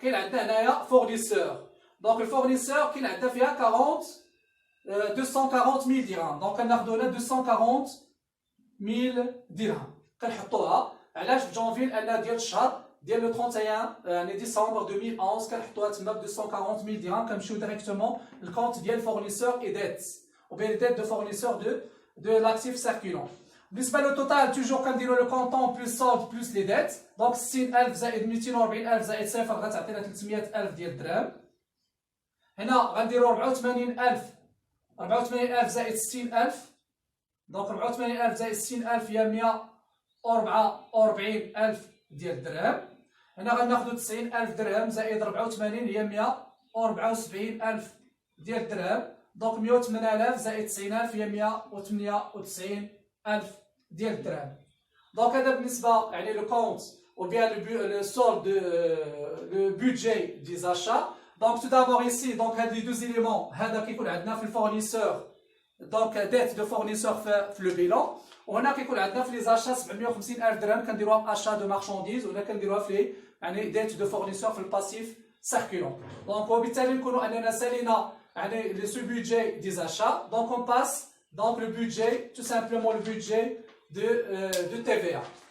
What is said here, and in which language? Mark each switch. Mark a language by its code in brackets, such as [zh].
[ar] كاين عندنا هنايا فورنيسور. دونك الفورنيسور كاين عندنا فيها 240,000 درهم. دونك كناخدو هنا 240,000 درهم كنحطوها. علاش في جونفي؟ لان ديال الشهر ديال لو 31 يعني ديسمبر 2011 كنحطوها تما ب 240,000 درهم. كنمشيو ديريكتومون الكونت ديال فورنيسور اي ديت [fr] ou bien les dettes de fournisseurs de l'actif circulant. [ar] بالنسبه لو توتال توجور كنديروا لو كونطون بلس سولد بلس لي ديت. دونك 60000 زائد 240000 زائد صفر غتعطينا 300,000 ديال الدرهم. هنا غنديروا 84,000 زائد 60000. دونك 84,000 زائد 60000 هي 144,000 ديال الدرهم. هنا غناخذوا 90,000 درهم زائد 84 هي 174,000 ديال الدرهم. دونك 108,000 زائد 90,000 هي 198,000 ديال الدرهم. دونك هذا بالنسبه يعني لو كونت [fr] ou bien le solde le budget des achats. Donc tout d'abord ici donc [ar] هاد لي دوز éléments هذا كيكون عندنا في الفورنيسور دونك ديت دو فورنيسور في لو بيلون. وهنا كيكون عندنا في لي زاشا 750,000 درهم كنديروها اشا دو مارشانديز، وهنا كنديروها في يعني ديت دو فورنيسور في الباسيف سيركولون. دونك وبالتالي نكونوا اننا سالينا يعني لي سو بودجي دي زاشا. [fr] دونك اون باس donc le budget tout simplement le budget de TVA.